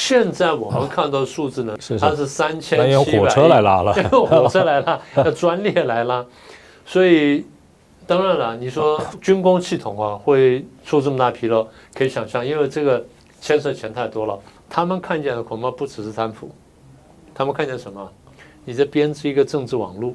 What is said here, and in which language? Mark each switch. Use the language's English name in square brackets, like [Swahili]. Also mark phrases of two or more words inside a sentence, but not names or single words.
[Chinese] 現在我們看到數字呢，它是3700億，那用火車来拉了，用火車來拉，要专列來拉，所以當然了，你說軍工系統啊會出這麼大紕漏，可以想象，因為這個牽涉錢太多了。他們看見的恐怕不只是貪腐，他們看見什麼？你在編織一個政治網絡，